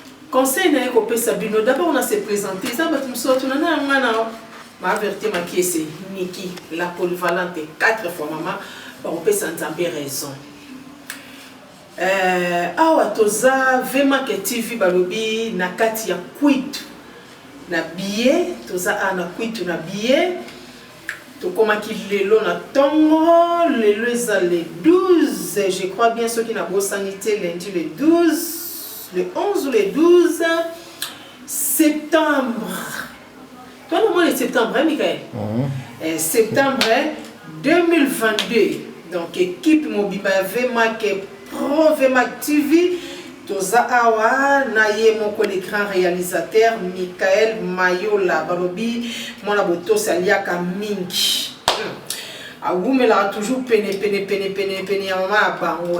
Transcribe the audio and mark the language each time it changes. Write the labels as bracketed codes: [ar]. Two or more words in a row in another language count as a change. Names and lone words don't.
[ln] Conseil na ye kopesa bino, d'abord na [fr] se présenter, [ln] eza bato mosusu bato na nga na ma Vérité Makese, Niki, [fr] la polyvalente, quatre fois [ln] mama, bakopesa Nzambe raison. Euh, awa toza Vemake T V balobi na kati ya Kwitu. Na billet, toza a na Kwitu na billet. Tokomaki lelo na ntongo, lelo eza [fr] le douze, je crois bien [ln] soki nabosani te, [fr] lundi le douze, le onze ou le douze septembre. Toi, le mois de septembre, hein, Michael ? Mhm. Euh, septembre, hein, deux mille vingt-deux. Donc, équipe Mobimba Vemake Pro, Vemake T V. [ln] Toza awa, na ye moko [fr] le grand réalisateur, [ln] Michael Mayola. Balobi, mwana botosi aliaka mingi. Hmm. Awumelaka toujours pene, pene, pene, pene, pene ya mama ya bango.